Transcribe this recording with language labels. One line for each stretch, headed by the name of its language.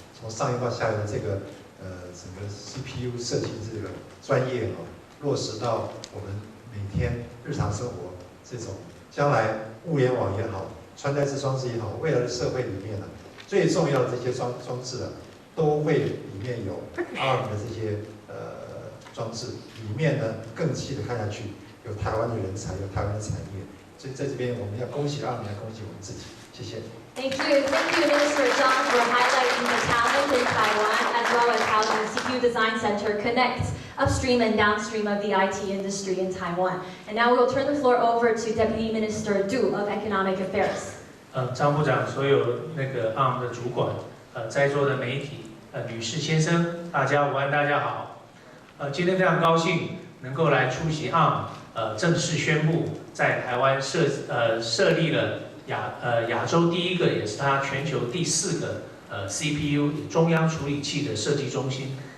Chinese: 从上游到下游的这个整个 CPU 设计这个专业落实到我们每天日常生活这种将来物联网也好，穿戴式装置也好，未来的社会里面最重要的这些装置都会里面有 ARM 的这些装置，里面呢更细的看下去，有台湾的人才，有台湾的产业，所以在这边我们要恭喜ARM，来恭喜我们自己，谢谢。
English: Thank you, Minister Zhang, for highlighting the talent in Taiwan as well as how the CPU Design Center connects upstream and downstream of the IT industry in Taiwan. And now we'll turn the floor over to Deputy Minister Du of Economic Affairs.
Chinese: 张部长，所有那个 ARM 的主管，在座的媒体，女士先生，大家午安，大家好。今天非常高兴能够来出席 ARM 正式宣布在台湾设立了亚洲第一个，也是它全球第4个CPU 中央处理器的设计中心。